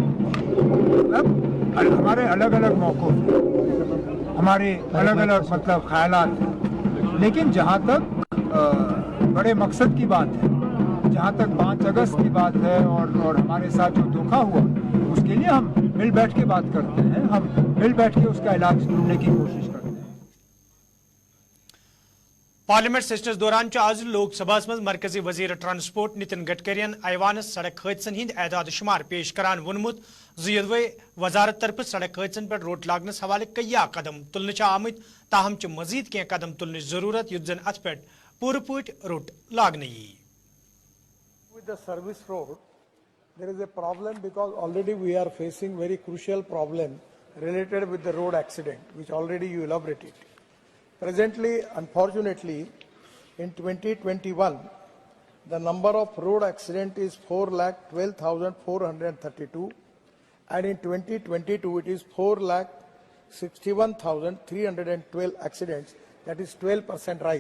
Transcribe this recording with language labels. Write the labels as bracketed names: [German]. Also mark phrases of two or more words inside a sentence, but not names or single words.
[Urdu] ہمارے الگ الگ موقف ہمارے الگ الگ مطلب خیالات لیکن جہاں تک بڑے مقصد کی بات ہے جہاں تک 5 اگست کی بات ہے اور ہمارے ساتھ جو دھوکہ ہوا اس کے لیے ہم مل بیٹھ کے بات کرتے ہیں ہم مل بیٹھ کے اس کا علاج ڈھونڈنے کی کوشش کرتے ہیں [Kashmiri] پارلیمنٹ سیشنس دوران آز لوک سبھا مز مرکزی وزیر ٹرانسپورٹ نتن گڈکرین ایوانس سڑک حٲدثن ہند اعداد شمار پیش کران وونمت زِ وزارت طرف سڑک حٲدثن پہ روٹ لاگنس حوالہ کیا قدم تلنہ آمت تاہم مزید کی قدم تلن ضرورت یُتھ زن ات پہ پور پٲٹھۍ روٹ لاگنہٕ ییہِ [English] With the service road, there is a problem because already we are facing very crucial problem related with the road accident, which already you elaborated. Presently, unfortunately, in 2021, the number of road accident is 4,12,432, and in 2022 it is 4,61,312 accidents, that is 12% rise.